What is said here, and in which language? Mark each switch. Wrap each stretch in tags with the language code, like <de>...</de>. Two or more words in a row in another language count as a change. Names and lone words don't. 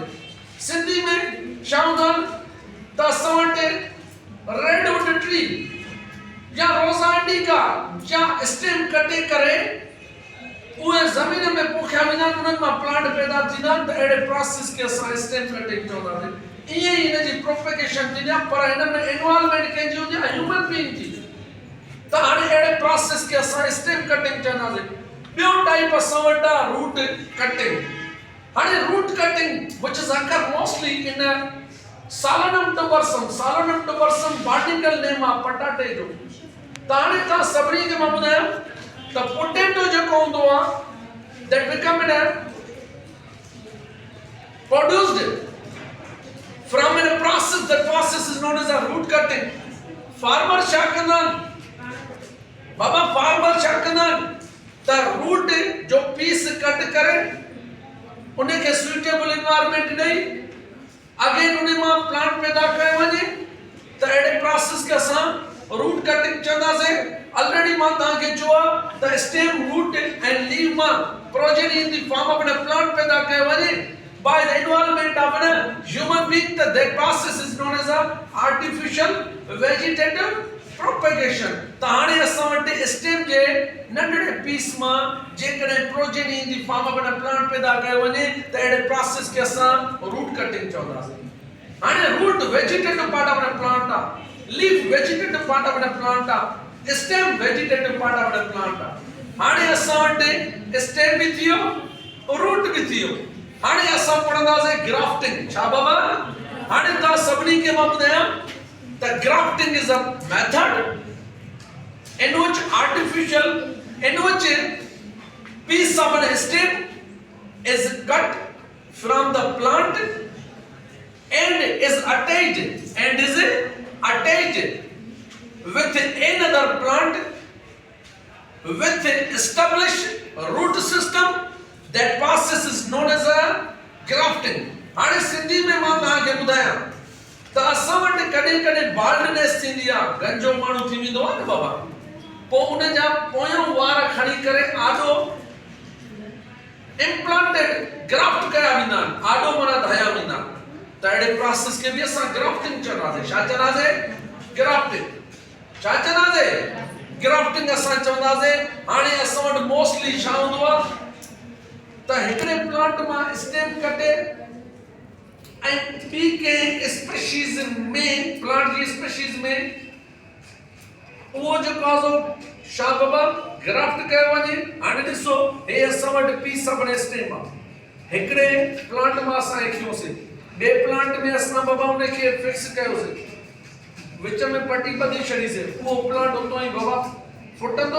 <sd>सिंधी में चवंदा त असां वटि</sd> <en>redwood tree</en> <sd>या स्टेम कटे करे उहे ज़मीन में पोखिया विना उन्हनि मां प्लांट पैदा थींदा त अहिड़े प्रोसेस खे असां</sd> <en>stem cutting</en> <sd>चवंदासीं। ईअं ई हिन जी प्रोपेगेशन थींदी आहे, पर हिन में इन्वॉल्वमेंट कंहिंजी हुजे</sd> <en>human being</en> <sd>जी। त हाणे अहिड़े प्रोसेस खे असां</sd> <en>stem cutting</en> <sd>चवंदासीं। ॿियो टाइप असां वटि आहे</sd> <en>root cutting. हाणे root cutting which is occur mostly in Solanum tuberosum botanical name</en> <sd>आहे पटाटे जो। त हाणे तव्हां सभिनी खे मां ॿुधायां</sd> <en>the potato</en> <sd>जेको हूंदो आहे</sd> <en>that become produced from a process, that process is known as a root cutting.</en> <sd>Farmer छा कंदा आहिनि बाबा, फार्मर छा कंदा आहिनि त रूट जो</sd> <en>piece cut</en> <sd>करे उन खे</sd> <en>suitable environment</en> <sd>ॾेई अगेन उन मां प्लांट पैदा कयो वञे त अहिड़े प्रोसेस खे असां</sd> <en>root cutting</en> <sd>चवंदासीं।</sd> <en>Already</en> <sd>मां तव्हांखे चयो आहे त</sd> <en>stem root and leave मां progeny in the form of a plant</en> <sd>पैदा कयो वञे</sd> <en>by the involvement of a human being, that process is known as a artificial vegetative propagation.</en> <sd>त हाणे असां वटि स्टेम जे नंढड़े पीस मां जेकॾहिं</sd> <en>progeny in the form of a plant</en> <sd>पैदा कयो वञे त अहिड़े प्रोसेस खे असां</sd> <en>root cutting</en> <sd>चवंदासीं।</sd> <en>हाणे root vegetative part of a plant आहे, leaf vegetative part of a plant आहे, stem vegetative part of the plant आहे।</en> <sd>हाणे असां वटि स्टेम बि थियो, रूट बि थियो। हाणे असां पढ़ंदासीं ग्राफ्टिंग। छा बाबा? हाणे तव्हां सभिनी खे मां ॿुधायां त</sd> <en>grafting is a method in which piece of an stem is cut from the plant and is attached with another plant with established root system. That process is known as a grafting.</en> <sd>हाणे सिंधी में मां तव्हांखे ॿुधायां त असां वटि कॾहिं कॾहिं बाल्डनेस थींदी आहे, गंजो माण्हू थी वेंदो आहे न बाबा, पोइ उन जा पोयों वार खणी करे आॾो</sd> <en>implanted graft</en> <sd>कया वेंदा आहिनि, आॾो माना धाया वेंदा आहिनि। त अहिड़े प्रोसेस खे बि असां ग्राफ्टिंग चवंदासीं। छा चवंदासीं? ग्राफ्टिंग। छा चवंदासीं? ग्राफ्टिंग असां चवंदासीं। हाणे असां वटि मोस्टली छा हूंदो आहे त हिकिड़े प्लांट मां स्टेम कटे ऐं ॿी कंहिं स्पीशीज़ में, प्लांट जी स्पीशीज़ में उहो जेको आहे सो छा बाबा ग्राफ्ट कयो वञे। हाणे ॾिसो, हे असां वटि</sd> <en>piece of stem</en> <sd>आहे, हिकिड़े प्लांट मां असां खयोसीं, ॿिए प्लांट में असां बाबा उन खे फिक्स कयोसीं, विच में पटी ॿधी छॾीसीं, उहो प्लांट उतां ई बाबा फुटंदो।</sd>